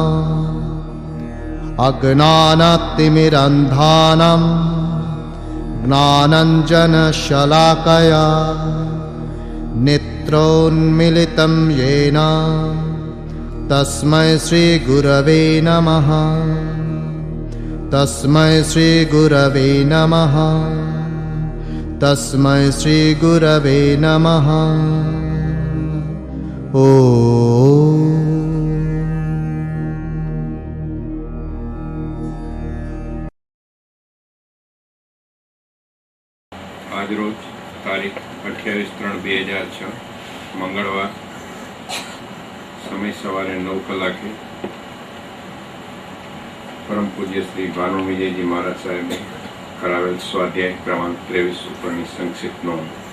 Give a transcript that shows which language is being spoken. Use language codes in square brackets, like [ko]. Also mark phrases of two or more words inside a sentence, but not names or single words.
[sa] अज्ञानतिमिरन्धानां ज्ञानाञ्जनशलाकया नेत्रोन्मीलितं येन तस्मै श्रीगुरवे नमः तस्मै श्रीगुरवे नमः तस्मै श्रीगुरवे नमः। [gu] આજરોજ તારીખ 28/3/2006 મંગળવાર સમય સવારે 9 કલાકે પરમ પૂજ્ય શ્રી ભાનુ વિજયજી મહારાજ સાહેબે કરાવેલ સ્વાધ્યાય ક્રમાંક 23 ઉપરની સંક્ષિપ્ત નોંધ।